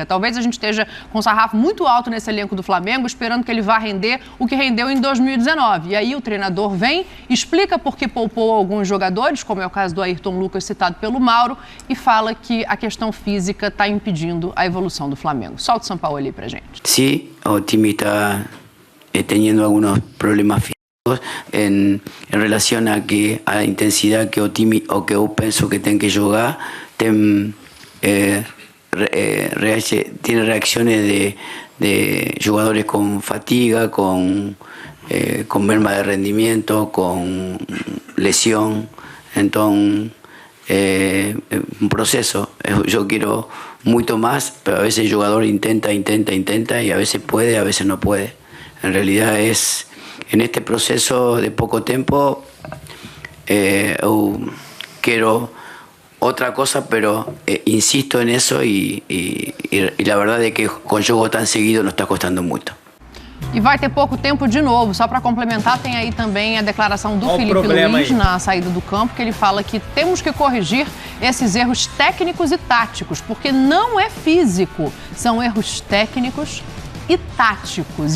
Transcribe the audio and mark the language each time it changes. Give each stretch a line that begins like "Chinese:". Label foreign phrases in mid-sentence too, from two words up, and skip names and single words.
Portuguese: Talvez a gente esteja com um sarrafo muito alto nesse elenco do Flamengo, esperando que ele vá render o que rendeu em 2019. E aí o treinador vem, explica por que poupou alguns jogadores, como é o caso do Ayrton Lucas, citado pelo Mauro, e fala que a questão física está impedindo a evolução do Flamengo. Solta o Sampaoli pra gente. Sim, o time está
Spanish: teniendo algunos problemas físicos en relación a la intensidad que
Portuguese: o time o que eu penso que tem que jogar,
Spanish: tiene reacciones de jugadores con fatiga, con merma de rendimiento, con lesión. Entonces un proceso. Yo quiero mucho más, pero a veces el jugador intenta y a veces puede, a veces no puede. En realidad es en este proceso de poco tiempo quiero otra cosa, pero insisto en eso y la verdad es que con juego tan seguido nos está costando mucho.
Portuguese: E vai ter pouco tempo de novo. Só para complementar, tem aí também a declaração do Felipe Luiz na saída do campo, que ele fala que temos que corrigir esses erros técnicos e táticos, porque não é físico, são erros técnicos e táticos.